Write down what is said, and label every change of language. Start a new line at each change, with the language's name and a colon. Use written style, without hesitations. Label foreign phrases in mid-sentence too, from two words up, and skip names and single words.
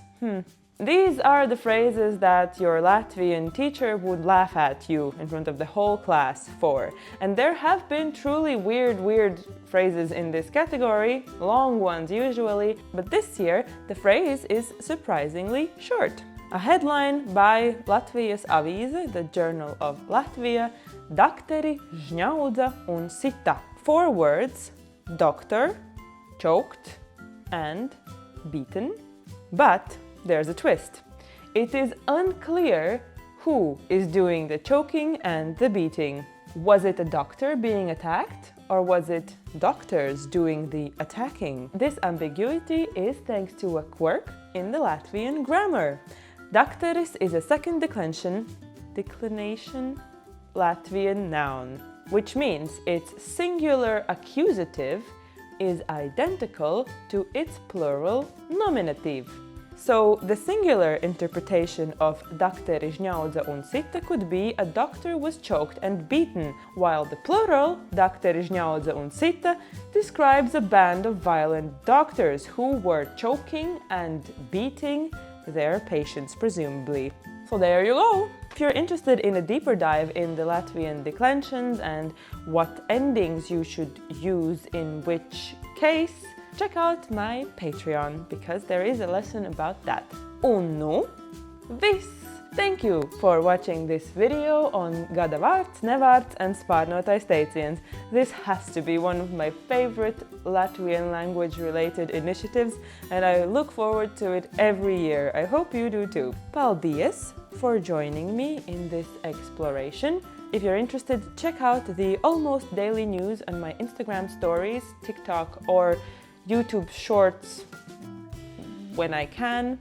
English: These are the phrases that your Latvian teacher would laugh at you in front of the whole class for. And there have been truly weird phrases in this category, long ones usually, but this year the phrase is surprisingly short. A headline by Latvijas avīze, the Journal of Latvia,
Latvian: Dakteri žņaudza un sita.
English: 4 words, doctor, choked, and beaten, but there's a twist. It is unclear who is doing the choking and the beating. Was it a doctor being attacked, or was it doctors doing the attacking? This ambiguity is thanks to a quirk in the Latvian grammar. Dakteris is a second declension Latvian noun, which means its singular accusative is identical to its plural nominative. So the singular interpretation of
Latvian: dakteri žņaudza un sita
English: could be a doctor was choked and beaten, while the plural
Latvian: dakteri žņaudza un sita
English: describes a band of violent doctors who were choking and beating their patients, presumably. So there you go! If you're interested in a deeper dive in the Latvian declensions and what endings you should use in which case, check out my Patreon, because there is a lesson about that.
Latvian: Un nu, viss!
English: Thank you for watching this video on
Latvian: gada vārds, nevārds
English: and
Latvian: sparnotais teiciens.
English: This has to be one of my favorite Latvian language-related initiatives, and I look forward to it every year. I hope you do too. Paldies for joining me in this exploration. If you're interested, check out the almost daily news on my Instagram stories, TikTok, or YouTube shorts when I can.